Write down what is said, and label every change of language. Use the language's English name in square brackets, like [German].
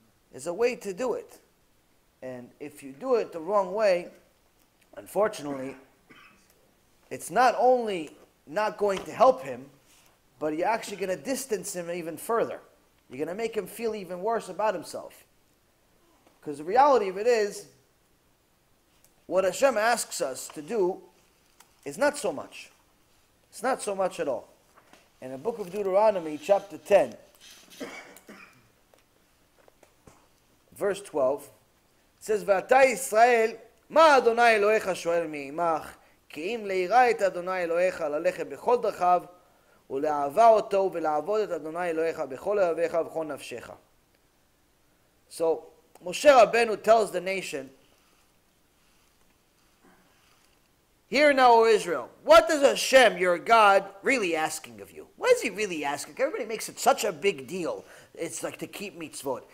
[English] There's a way to do it. And if you do it the wrong way, unfortunately, it's not only not going to help him, but you're actually going to distance him even further. You're going to make him feel even worse about himself. Because the reality of it is, what HaShem asks us to do is not so much. It's not so much at all. In the book of Deuteronomy, chapter 10, verse 12, it says, [Hebrew] "V'ata Yisrael, ma Adonai Elohecha shoel me'imach, כי אם ליראה את אדוני אלוהיך ללכת בכל דרכיו ולאהבה אותו ולעבוד את אדוני אלוהיך בכל לבביך ובכל נפשך." [English] So Moshe Rabbeinu tells the nation, "Hear now, O Israel, what is Hashem, your God, really asking of you?" What is he really asking? Everybody makes it such a big deal. It's like to keep mitzvot.